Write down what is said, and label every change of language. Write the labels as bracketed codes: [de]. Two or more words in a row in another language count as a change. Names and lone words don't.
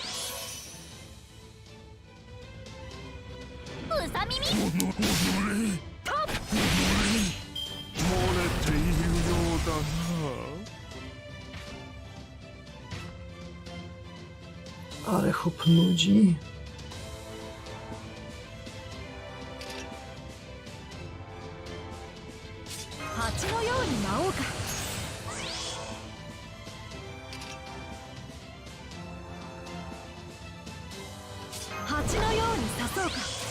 [ja] うさ耳。漏れているようだな [pl] Ale chłop nudzi. [ja] 蜂のように舞おうか。蜂のように刺そうか。